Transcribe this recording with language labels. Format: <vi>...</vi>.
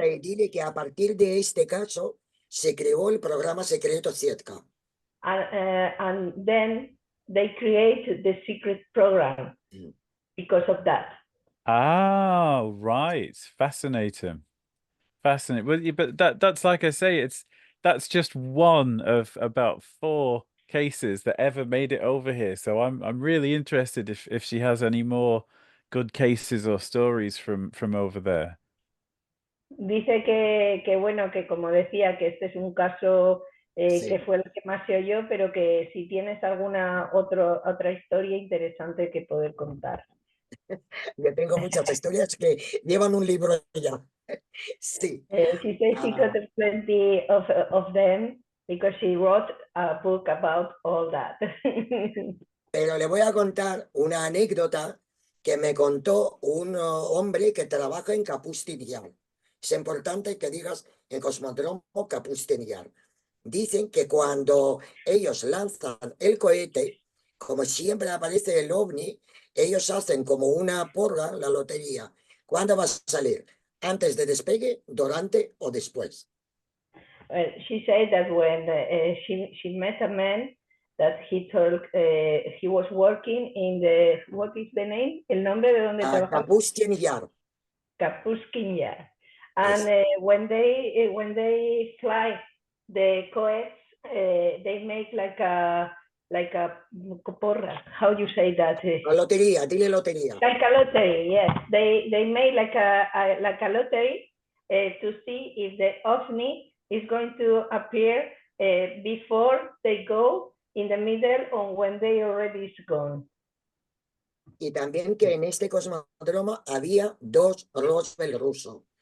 <es>Y dile que a partir de este caso se creó el programa secreto Sietka.</es> <en>And then they create the secret program because of that. Ah, right. Fascinating. Fascinating. Well, but that's like I say, that's just one of about 4 cases that ever made it over here. So I'm really interested if she has any more good cases or stories from over there.</en> <es>Dice que bueno, que como decía, que este es un caso Sí. que fue el que más se oyó, pero que si tienes alguna otra historia interesante que poder contar. Yo tengo muchas historias que llevan un libro ya. Sí.</es> <en>She says she got plenty of them because she wrote a book about all that.</en> <es>Pero le voy a contar una anécdota que me contó un hombre que trabaja en Kapustin Yar. Es importante que digas en Cosmodromo Kapustin Yar. Dicen que cuando ellos lanzan el cohete, como siempre aparece el ovni, ellos hacen como una porra, la lotería. ¿Cuándo va a salir? ¿Antes de despegue, durante o después?</es> <en>She said that when she met a man that he told he was working in the, what is the name?</en> <es>El nombre de donde trabajaba? Kapustin Yar. Kapustin Yar.</es> <en>And when they fly the cohets, they make like a porra. How you say that?</en> <es>La lotería, dile lotería.</es> <en>Like a lottery, yes. They made like a lottery to see if the ovni is going to appear before they go, in the middle, or when they already is gone.</en> <es>Y también que en este cosmódromo había 2 Roswell rusos.</es>